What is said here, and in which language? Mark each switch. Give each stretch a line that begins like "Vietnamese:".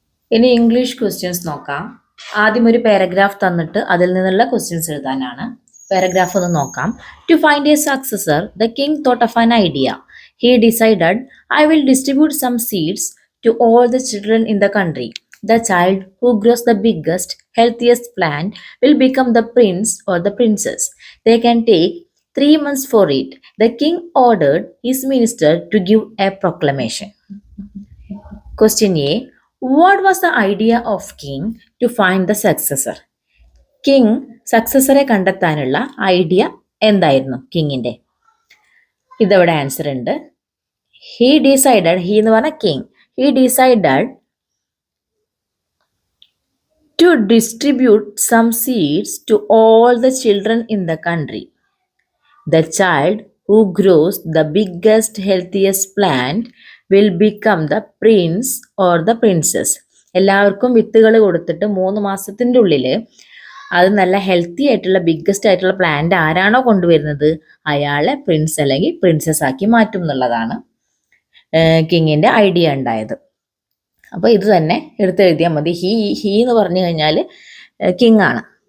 Malayalam: ഇനി English questions നോക്കാം. ആദ്യം ഒരു പാരഗ്രാഫ് തന്നിട്ട് അതിൽ നിന്നുള്ള ക്വസ്റ്റ്യൻസ് എഴുതാനാണ്. പാരഗ്രാഫ് ഒന്ന് നോക്കാം.
English: To find a successor the king thought of an idea. He decided, I will distribute some seeds to all the children in the country. The child who grows the biggest, healthiest plant will become the prince or the princess. They can take 3 months for it. The king ordered his minister to give a proclamation. Question A. What was the idea of king to find the successor?
Malayalam: King സക്സസറെ കണ്ടെത്താനുള്ള idea എന്തായിരുന്നു കിങ്ങിൻ്റെ? ഇതവിടെ answer ഉണ്ട്.
English: he decided, he
Malayalam: എന്ന് പറഞ്ഞ
English: King, he decided to distribute some seeds to all the children in the country. The child who grows the biggest, healthiest plant will become the prince or the princess.
Malayalam: എല്ലാവർക്കും വിത്തുകൾ കൊടുത്തിട്ട് 3 മാസത്തിൻ്റെ ഉള്ളിൽ അത് നല്ല healthy ആയിട്ടുള്ള ബിഗ്ഗസ്റ്റ് ആയിട്ടുള്ള plant ആരാണോ കൊണ്ടുവരുന്നത് അയാളെ പ്രിൻസ് അല്ലെങ്കിൽ പ്രിൻസസ് ആക്കി മാറ്റും എന്നുള്ളതാണ് കിങ്ങിൻ്റെ ഐഡിയ ഉണ്ടായത്. അപ്പോൾ ഇത് തന്നെ എടുത്തെഴുതിയാൽ മതി. ഹി എന്ന് പറഞ്ഞു കഴിഞ്ഞാൽ കിങ് ആണ്.